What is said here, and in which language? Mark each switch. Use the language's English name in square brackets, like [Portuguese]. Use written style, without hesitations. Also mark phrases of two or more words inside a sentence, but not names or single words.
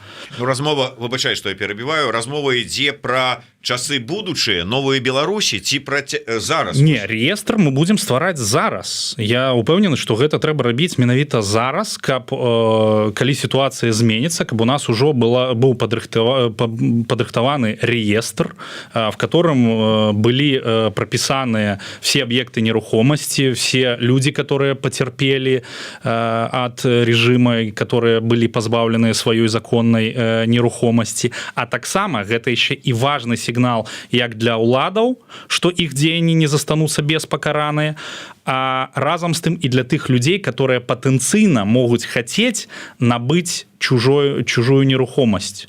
[Belarusian] размова, выбачай, што я перабіваю, размова ідзе пра часы будучыя, новыя Беларусі ці пра зараз? Не, реестр мы будзем ствараць зараз. Я упэўнены, што гэта трэба рабіць менавіта зараз, каб калі сітуацыя зменіцца, каб у нас ужо быў падрыхтаваны реестр, [Russian] в котором [Belarusian] былі прапісаныя все аб'екты нерухомасці, [Russian] все люди, которые потерпели от режима, которые [Belarusian] былі пазбаўлены сваёй законнай нерухомасці. А таксама гэта яшчэ і важны сігнал як для ўладаў, што іх дзеянні не застануцца беспакараныя, а разам з тым і для тых людзей, которые патэнцыйна могуць хацець набыць чужую нерухомасць.